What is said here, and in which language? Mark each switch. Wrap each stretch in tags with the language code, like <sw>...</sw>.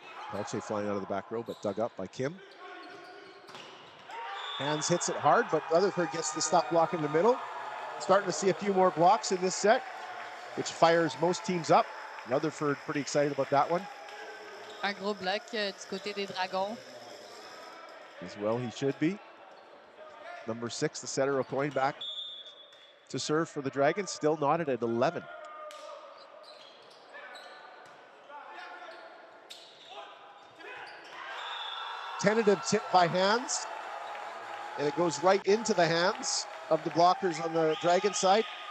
<en>Pelche flying out of the back row, but dug up by Kim. Hands hits it hard, but Rutherford gets the stop block in the middle. Starting to see a few more blocks in this set, which fires most teams up. Rutherford pretty excited about that one.</en> <fr>Un gros bloc du côté des Dragons.</fr> <en>As well he should be. Number 6, the setter of coin, back to serve for the Dragons, still knotted at 11. Tentative tip by hands, and it goes right into the hands of the blockers on the Dragon side.</en>